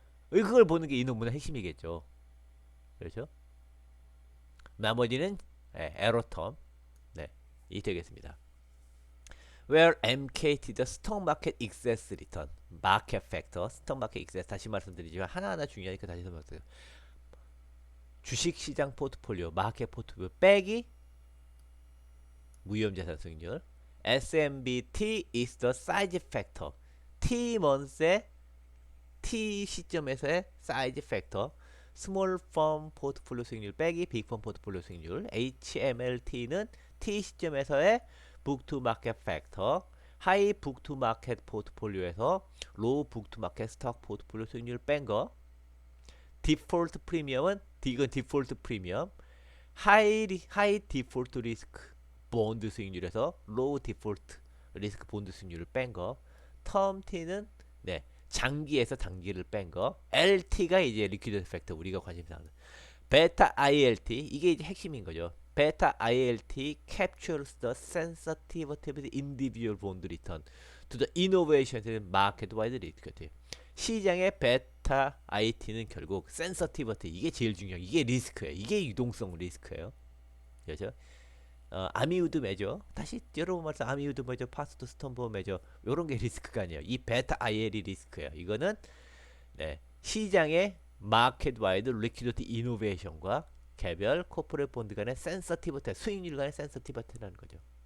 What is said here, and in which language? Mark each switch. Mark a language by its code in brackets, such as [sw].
[ko] 그걸 보는 게 이 논문의 핵심이겠죠. 그렇죠? 나머지는 에러텀 네, 이 되겠습니다. [en] Where MKT the Stock Market Excess Return, Market Factor, Stock Market Excess [ko] 다시 말씀드리지만 하나하나 중요하니까 다시 설명드려요. 주식시장 포트폴리오, 마켓 포트폴리오 빼기 무위험자산 수익률. [en] SMBT is the size factor. [ko] T months의 T 시점에서의 사이즈 팩터. 스몰 펌 포트폴리오 수익률 빼기 빅 펌 포트폴리오 수익률. HMLT는 T 시점에서의 북 투 마켓 팩터. 하이 북 투 마켓 포트폴리오에서 로우 북 투 마켓 스톡 포트폴리오 수익률 뺀 거. 디폴트 프리미엄은 이건 디폴트 프리미엄. 하이 디폴트 리스크 본드 수익률에서 로우 디폴트 리스크 본드 수익률을 뺀 거. 텀 T는 네, 장기에서 단기를 뺀 거. LT가 이제 리퀴드 팩터 우리가 관심사 하는. 베타 ILT 이게 이제 핵심인 거죠. [en] 베타 ILT captures the sensitivity of the individual bond return to the innovation market wide risk. [ko] 시장의 베타 IT는 결국 sensitivity 이게 제일 중요해요. 이게 리스크예요. 이게 유동성 리스크예요. 그렇죠? 아미우드 매저 다시 여러분 말씀 아미우드 매저 파스트 스톰보 매저 요런 게 리스크가 아니에요. 이 베타 IL이 리스크예요. 이거는 네, 시장의 마켓 와이드 리퀴디티 이노베이션과 개별 코퍼레이트 본드 간의 센서티비티 수익률 간의 센서티비티라는 거죠.